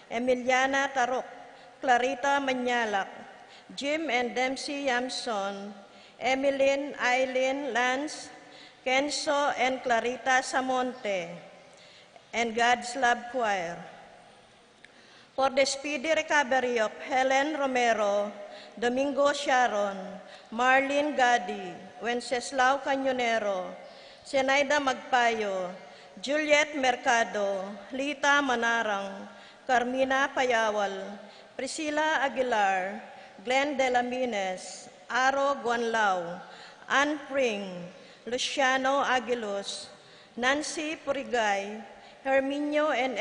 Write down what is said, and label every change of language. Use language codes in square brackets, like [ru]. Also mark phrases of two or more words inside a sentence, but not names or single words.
[en] Emiliana Tarok, Clarita Manyalak, Jim and Dempsey Yamson, Emmeline, Eileen, Lance, Kenzo and Clarita Samonte, and God's Love Choir. For the speedy recovery of Helen Romero, Domingo Sharon, Marlene Gadi, Wenceslao Cañonero, Zenaida Magpayo, Juliet Mercado, Lita Manarang, Carmina Payawal, Priscilla Aguilar, Glenn Delamines, Aro Guanlao, Ann Pring, Luciano Aguilos, Nancy Purigay, Herminio and